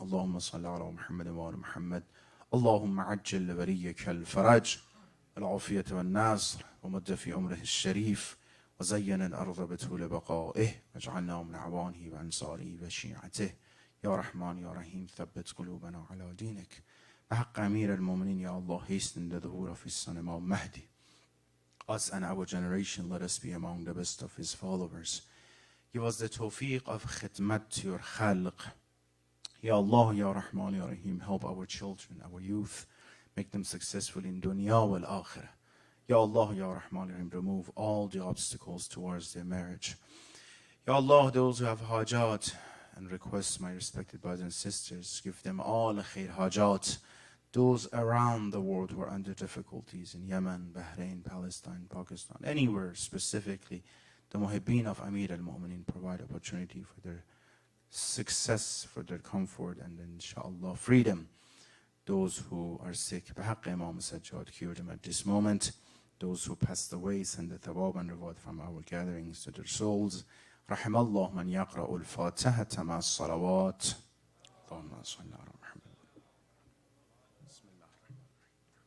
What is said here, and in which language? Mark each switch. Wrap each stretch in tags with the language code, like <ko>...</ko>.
<ar>اللهم صل على محمد وآل محمد. اللهم عجل لوليك الفرج العافية والنصر ومد في عمره الشريف وزين الأرض بطول بقائه واجعلنا من عوانه وأنصاره وشيعته. يا رحمن يا رحيم ثبت قلوبنا على دينك. بحق أمير المؤمنين يا الله,</ar> <en>hasten the ظهور of his son Imam Mahdi. Us and our generation, let us be among the best of his followers. Give us the tawfiq of khidmat to your khalq. Ya Allah, Ya Rahman, Ya Rahim, help our children, our youth, make them successful in dunya wal akhirah. Ya Allah, Ya Rahman, Ya Rahim, remove all the obstacles towards their marriage. Ya Allah, those who have hajat and requests, my respected brothers and sisters, give them all khair hajat. Those around the world who are under difficulties in Yemen, Bahrain, Palestine, Pakistan, anywhere specifically, the muhibbeen of Amir al-Momineen provide opportunity for their success, for their comfort, and inshallah freedom. Those who are sick, بحق Imam Sajjad, cure them at this moment. Those who passed away, send the thawab and reward from our gatherings to their souls.</en> <ar>رحم الله من يقرأ الفاتحة مع الصلوات. اللهم صل على محمد. بسم الله الرحمن الرحيم.</ar>